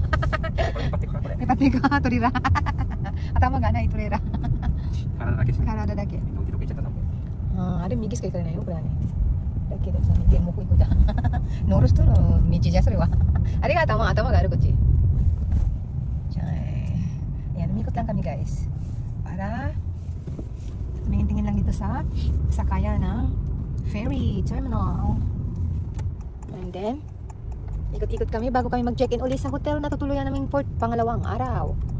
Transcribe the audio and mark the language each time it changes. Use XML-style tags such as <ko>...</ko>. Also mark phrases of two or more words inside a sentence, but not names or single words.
<ja>引っ張っていくか、トレーラー。頭がないトレーラー。体だけ。あれ右しか行かれないよ、これはね。だけどさ、右もこ行くじゃん。乗る人の道じゃ、それは。あれが頭があるこっち。</ja> <tl>Ayan, umikot lang kami guys. Para tingin lang dito sa sakayan ng</tl> <en>ferry terminal. And then,</en> <tl>ikot-ikot kami bago kami mag-check-in ulit sa hotel na tutuluyan naming port pangalawang araw.</tl>